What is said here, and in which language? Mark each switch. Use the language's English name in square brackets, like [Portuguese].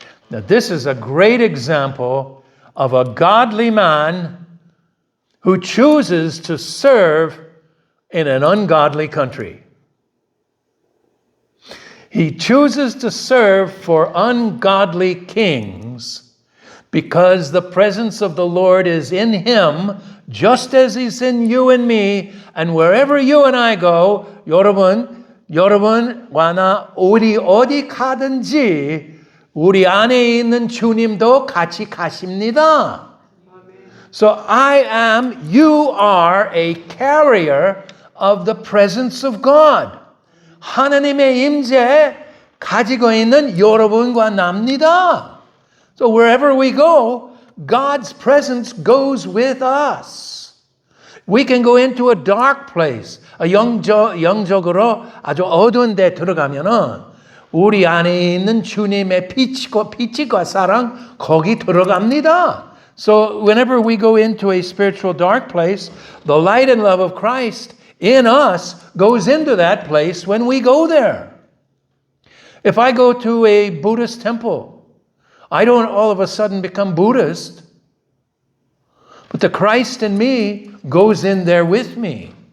[English] Now, this is a great example of a godly man who chooses to serve in an ungodly country. He chooses to serve for ungodly kings because the presence of the Lord is in him, just as he's in you and me. And wherever you and I go, [Korean] 여러분과 나 우리 어디 가든지 우리 안에 있는 주님도 같이 가십니다. [English] So you are a carrier of the presence of God. [Korean] 하나님의 임재 가지고 있는 여러분과 납니다. [English] So wherever we go, God's presence goes with us. We can go into a dark place. [Korean] 영적으로 아주 어두운 데 들어가면은 우리 안에 있는 주님의 빛과 사랑 거기 들어갑니다. [English] So whenever we go into a spiritual dark place, the light and love of Christ in us goes into that place when we go there. If I go to a Buddhist temple, I don't all of a sudden become Buddhist, but the Christ in me goes in there with me.